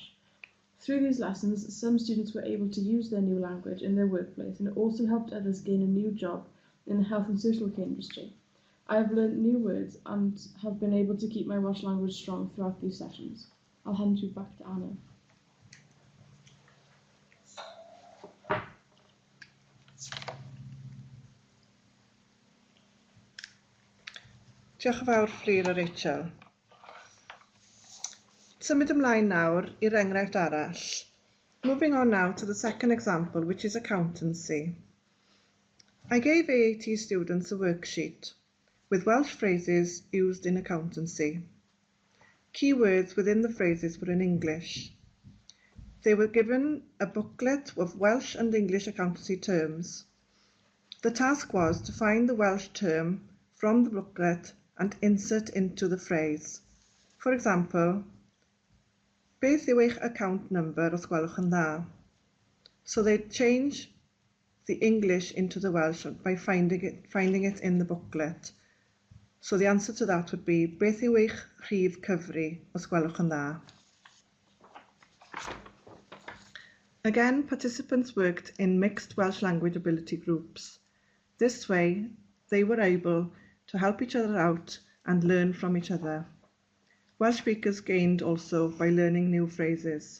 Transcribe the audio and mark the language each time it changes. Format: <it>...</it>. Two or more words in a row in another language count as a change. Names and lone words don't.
<en>Through these lessons, some students were able to use their new language in their workplace, and it also helped others gain a new job in the health and social care industry. I have learned new words and have been able to keep my Welsh language strong throughout these sessions. I'll hand you back to Anna.</en> <cy>Diolch yn fawr, Fleur a Rachel. Symud ymlaen nawr i'r enghraifft arall.</cy> <en>Moving on now to the second example, which is accountancy. I gave AAT students a worksheet with Welsh phrases used in accountancy. Key words within the phrases were in English. They were given a booklet of Welsh and English accountancy terms. The task was to find the Welsh term from the booklet and insert into the phrase. For example,</en> <cy>beth yw eich</cy> <en>account number</en> <cy>os gwelwch yn dda?</cy> <en>So they change the English into the Welsh by finding it in the booklet. So the answer to that would be,</en> <cy>beth yw eich rhif cyfri os gwelwch yn dda?</cy> <en>Again, participants worked in mixed Welsh language ability groups. This way, they were able to help each other out and learn from each other. Welsh speakers gained also by learning new phrases.</en>